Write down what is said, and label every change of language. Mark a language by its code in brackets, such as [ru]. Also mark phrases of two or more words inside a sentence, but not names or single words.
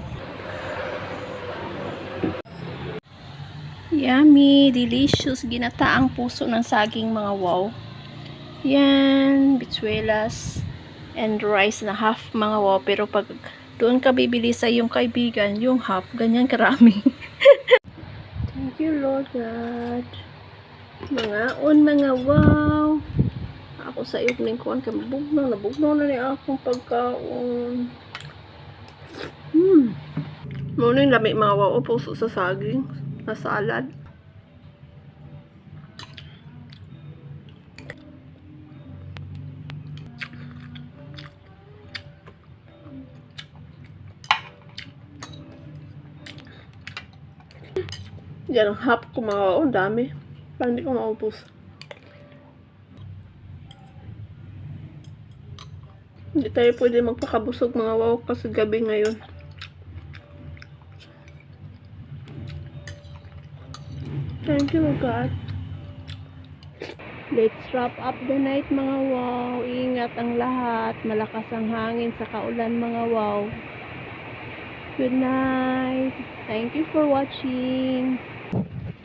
[en] Yummy, delicious, [tl] ginataang puso ng saging mga wow. Yan, bitsuelas [en] and rice [tl] na half mga wow. Pero pag doon ka bibili sa iyong kaibigan, yung half, ganyan karami. [en] Thank you Lord God. [tl] Mga wow. [ceb] Ako sa iyo ning kuan kay nabugnaw na ni akong pagkaon. Mo ning lami mga wow, puso sa saging, na salad. [tl] Yan ang half ko mga wow, dami. Parang hindi ko maupos. Hindi tayo pwede magpakabusog mga wow kasi gabi ngayon. [en] Thank you God. Let's wrap up the night [tl] mga wow. Ingat ang lahat. Malakas ang hangin sa kaulan mga wow. [en] Good night. Thank you for watching.